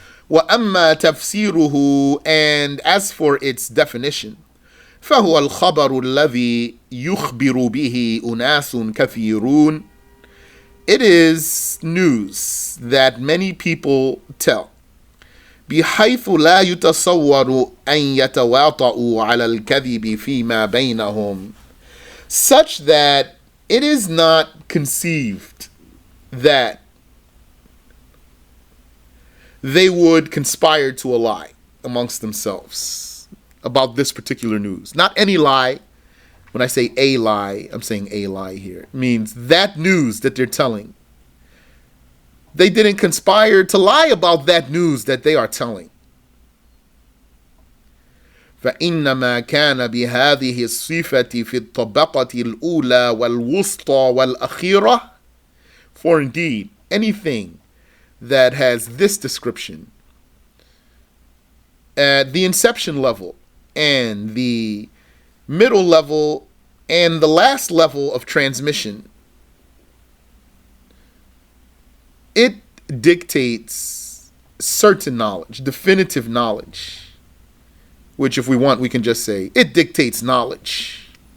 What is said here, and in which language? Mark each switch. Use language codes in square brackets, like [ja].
[ar] وأما تفسيره, [en] and as for its definition, [ar] فهو الخبر الذي يخبر به أناس كثيرون. [en] It is news that many people tell. [ar] بحيث لا يتصور أن يتواطؤوا على الكذب فيما بينهم. [en] Such that it is not conceived that they would conspire to a lie amongst themselves about this particular news. Not any lie. When I say a lie, I'm saying a lie here. It means that news that they're telling. They didn't conspire to lie about that news that they are telling. [ar] فإنما كان بهذه الصفة في الطبقة الأولى والوسطى والأخيرة. [en] For indeed, anything that has this description at the inception level and the middle level and the last level of transmission, it dictates certain knowledge, definitive knowledge, which if we want we can just say it dictates knowledge.